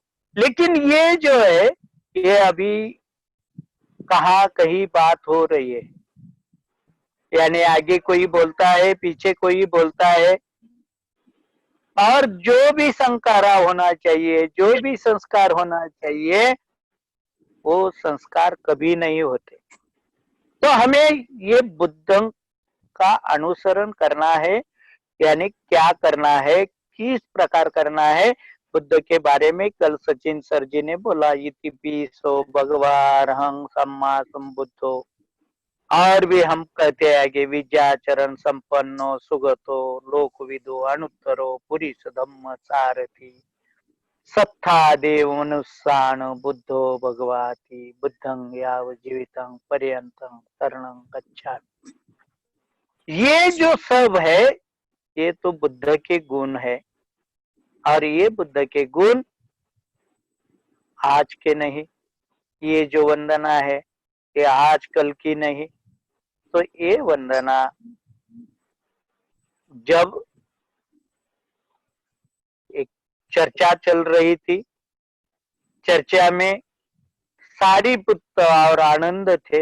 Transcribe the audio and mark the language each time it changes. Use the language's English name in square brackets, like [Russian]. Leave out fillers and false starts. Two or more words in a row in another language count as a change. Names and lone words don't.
[Hindi] लेकिन ये जो है, ये अभी कहाँ कहीं बात हो रही है, यानी आगे कोई बोलता है, पीछे कोई बोलता है, और जो भी संकारा होना चाहिए, जो भी संस्कार होना चाहिए, वो संस्कार कभी नहीं होते। तो हमें ये बुद्ध का अनुसरण करना है, यानी क्या करना है, किस प्रकार करना है, बुद्ध के बारे में कल सचिन सर जी ने बोला, [Pali] इति पीसो भगवान सम्मा संबुद्धो, [Hindi] और भी हम कहते हैं कि [Pali] विद्याचरण संपन्नो सुगतो लोकविदो अनुत्तरो पुरुष धम्म सारथी सत्था देव मनुष्यान बुद्धो भगवाति बुद्धं याव जीवितं पर्यंतं शरणं गच्छामि। [Hindi] ये जो सब है, ये तो बुद्ध के गुण है, और ये बुद्ध के गुण आज के नहीं, ये जो वंदना है ये आजकल की नहीं। तो ये वंदना जब एक चर्चा चल रही थी, चर्चा में सारिपुत्र और आनंद थे।